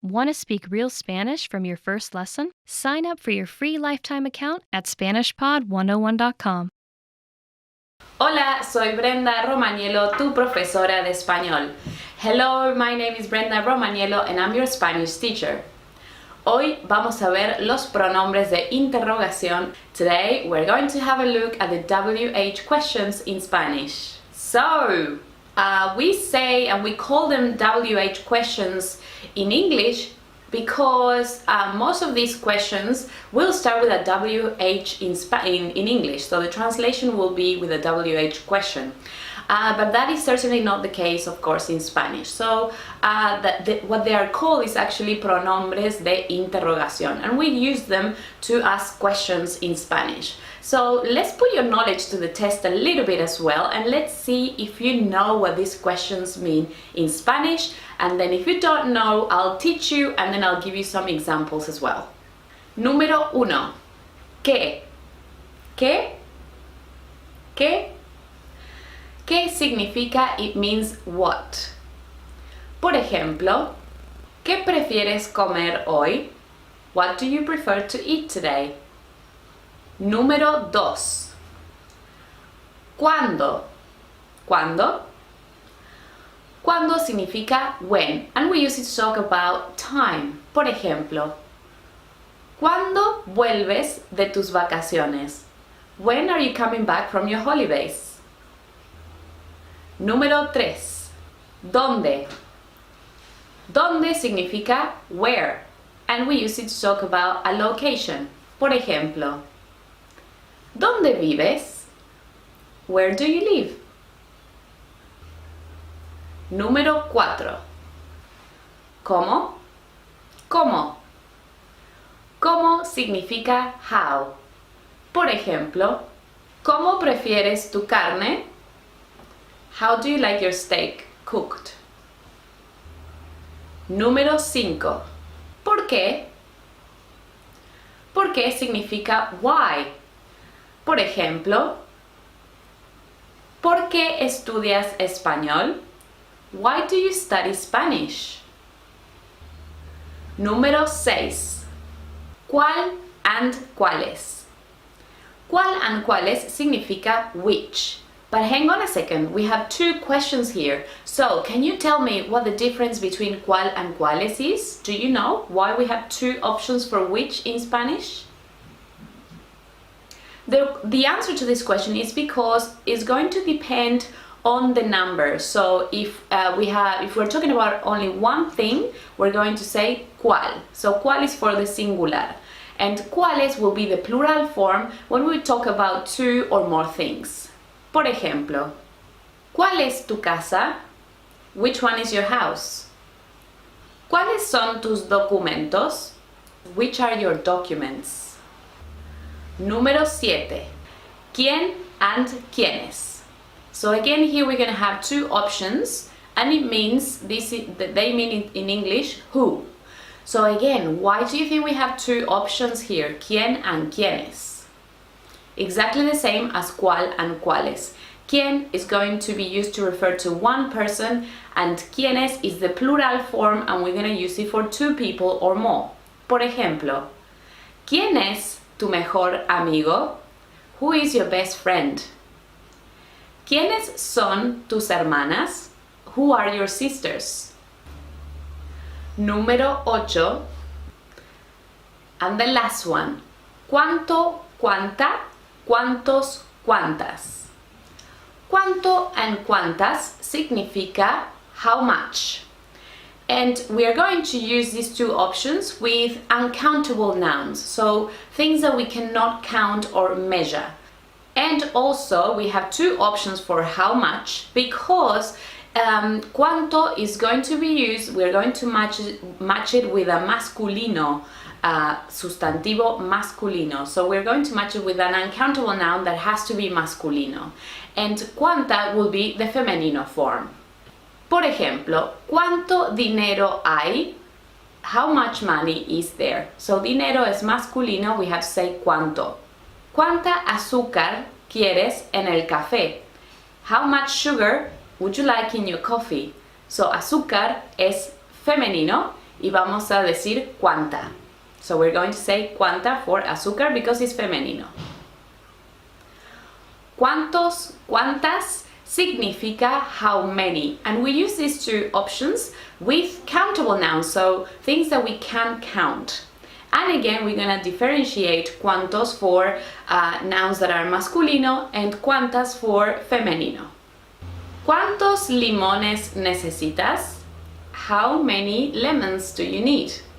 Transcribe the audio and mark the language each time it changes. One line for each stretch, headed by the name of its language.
English: Want to speak real Spanish from your first lesson? Sign up for your free lifetime account at SpanishPod101.com.
Spanish: Hola, soy Brenda Romaniello, tu profesora de español.
English: Hello, my name is Brenda Romaniello and I'm your Spanish teacher.
Spanish: Hoy vamos a ver los pronombres de interrogación.
English: Today we're going to have a look at the WH questions in Spanish. So, we say and we call them WH questions in English because most of these questions will start with a WH in English, so the translation will be with a WH question. But that is certainly not the case, of course, in Spanish. So what they are called is actually
Spanish: pronombres de interrogación,
English: and we use them to ask questions in Spanish. So let's put your knowledge to the test a little bit as well, and let's see if you know what these questions mean in Spanish. And then if you don't know, I'll teach you and then I'll give you some examples as well.
Spanish: Número 1. ¿Qué? ¿Qué? ¿Qué? ¿Qué significa?
English: It means what.
Spanish: Por ejemplo, ¿qué prefieres comer hoy?
English: What do you prefer to eat today?
Spanish: Número 2. ¿Cuándo? ¿Cuándo? ¿Cuándo significa
English: when, and we use it to talk about time.
Spanish: Por ejemplo, ¿cuándo vuelves de tus vacaciones?
English: When are you coming back from your holidays?
Spanish: Número 3. ¿Dónde? ¿Dónde significa
English: where, and we use it to talk about a location.
Spanish: Por ejemplo, ¿dónde vives?
English: Where do you live?
Spanish: Número 4. ¿Cómo? ¿Cómo? ¿Cómo significa how? Por ejemplo, ¿cómo prefieres tu carne?
English: How do you like your steak cooked?
Spanish: Número 5. ¿Por qué? ¿Por qué significa why? Por ejemplo, ¿por qué estudias español? Why do you study Spanish? Número 6. ¿Cuál and cuáles? ¿Cuál and cuáles significa which?
English: But hang on a second, we have two questions here. So, can you tell me what the difference between cuál and cuáles is? Do you know why we have two options for which in Spanish? The answer to this question is because it's going to depend on the number. So if we're talking about only one thing, we're going to say cuál. So cuál is for the singular, and cuáles will be the plural form when we talk about two or more things.
Spanish: Por ejemplo, ¿cuál es tu casa?
English: Which one is your house?
Spanish: ¿Cuáles son tus documentos?
English: Which are your documents?
Spanish: Número 7.
English: ¿Quién and quiénes? So again, here we're going to have two options, and it means they mean in English who. So again, why do you think we have two options here, quién and quiénes? Exactly the same as cuál and cuáles. Quién is going to be used to refer to one person, and quiénes is the plural form, and we're going to use it for two people or more.
Spanish: Por ejemplo, ¿quién es tu mejor amigo?
English: Who is your best friend?
Spanish: ¿Quiénes son tus hermanas?
English: Who are your sisters?
Spanish: Número 8.
English: And the last one. ¿Cuánto, cuánta, cuántos, cuántas? ¿Cuánto and cuántas significa how much? And we are going to use these two options with uncountable nouns, so things that we cannot count or measure. And also we have two options for how much, because cuánto is going to be used, we're going to match it with a masculino, sustantivo masculino. So we're going to match it with an uncountable noun that has to be masculino. And cuánta will be the femenino form.
Spanish: Por ejemplo, ¿cuánto dinero hay?
English: How much money is there?
Spanish: So dinero es masculino,
English: we have to say
Spanish: cuánto. ¿Cuánta azúcar quieres en el café?
English: How much sugar would you like in your coffee? So
Spanish: azúcar es femenino y vamos a decir cuánta.
English: So we're going to say cuánta for azúcar because it's femenino. Cuántos, cuántas significa how many, and we use these two options with countable nouns, so things that we can count. And again, we're going to differentiate cuántos for nouns that are masculino and cuántas for femenino.
Spanish: ¿Cuántos limones necesitas?
English: How many lemons do you need?